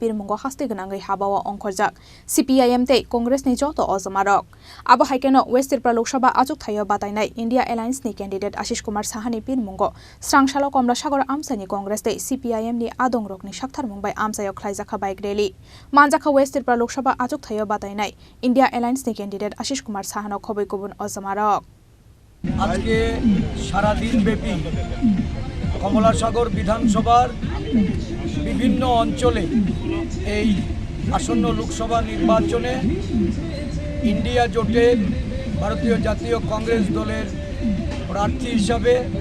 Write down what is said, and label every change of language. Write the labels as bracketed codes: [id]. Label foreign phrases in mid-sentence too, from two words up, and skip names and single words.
[trp] pirmungo haste gonangai habawa ongkhorjak CPIM tei Congress ni joto azamarok abo haikeno West Tripura Lok Sabha Achuk Thayo batainai India Alliance ni candidate Ashish Kumar Saha ni pirmungo srangsalo Kamalasagar amchaio Congress tei CPIM ni adongrok ni sakthar mungbai amchaio khlaijakha [en] bike rally [trp] manjakha West Tripura Lok Sabha Achuk Thayo batainai India Alliance ni candidate Ashish Kumar Saha no khoboi kobun azamarok [bn] আজকে সারা দিন ব্যাপী কমলাসাগর বিধানসভার বিভিন্ন অঞ্চলে এই আসন্ন লোকসভা নির্বাচনে ইন্ডিয়া জোটের ভারতীয় জাতীয় কংগ্রেস দলের প্রার্থী হিসাবে